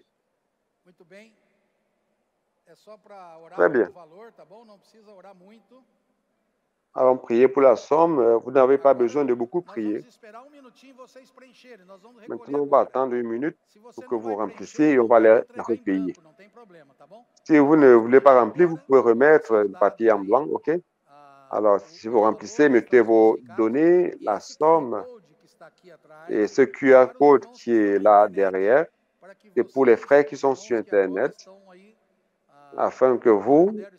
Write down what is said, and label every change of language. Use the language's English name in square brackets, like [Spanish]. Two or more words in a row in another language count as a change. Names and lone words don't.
[Portuguese] Muito bem. É só para orar [French] Très bien. [Portuguese] pelo valor, tá bom? Não precisa orar muito. [French] Allons prier pour la somme. Vous n'avez pas besoin de beaucoup [Portuguese] Nós [French] prier. [Portuguese] vamos esperar um minutinho vocês preencherem. Nós vamos recolher [French] Maintenant, on va [Portuguese] agora. [French] attendre une minute [Portuguese] Se [French] pour [Portuguese] você [French] que [Portuguese] não [French] vous [Portuguese] vai [French] remplissiez et [Portuguese] preencher, [French] on va [Portuguese] pode [French] la [Portuguese] entregar em [French] recueillir. [Portuguese] branco, não tem problema, tá bom? [French] Si vous ne voulez pas remplir, vous pouvez remettre le papier en blanc, ok? Alors, si vous remplissez, mettez vos données, la somme et ce QR code qui est là derrière, c'est pour les frais qui sont sur Internet, afin que vous,